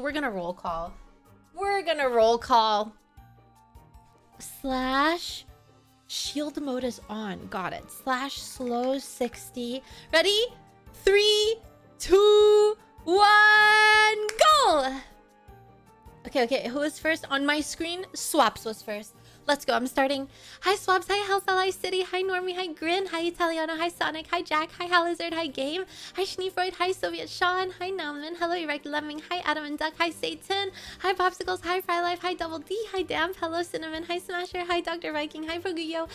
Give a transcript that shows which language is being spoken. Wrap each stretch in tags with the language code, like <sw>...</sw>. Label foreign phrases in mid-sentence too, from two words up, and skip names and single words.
<en>We're gonna roll call. We're gonna roll call. Slash shield mode is on. Got it. Slash slow 60. Ready? 3, 2, 1, go! Okay. Who is first on my screen? Swaps was first. Let's go. I'm starting. Hi, Swaps. Hi, Hellsally City. Hi, Normie. Hi, Grin. Hi, Italiano. Hi, Sonic. Hi, Jack. Hi, Halizard. Hi, Game. Hi, Schneefreud. Hi, Soviet Sean. Hi, Nauman. Hello, Erect Lemming. Hi, Adam and Duck. Hi, Satan. Hi, Popsicles. Hi, Fry Life. Hi, Double D. Hi, Damp. Hello, Cinnamon. Hi, Smasher. Hi, Dr. Viking. Hi, Fuguyo.</en>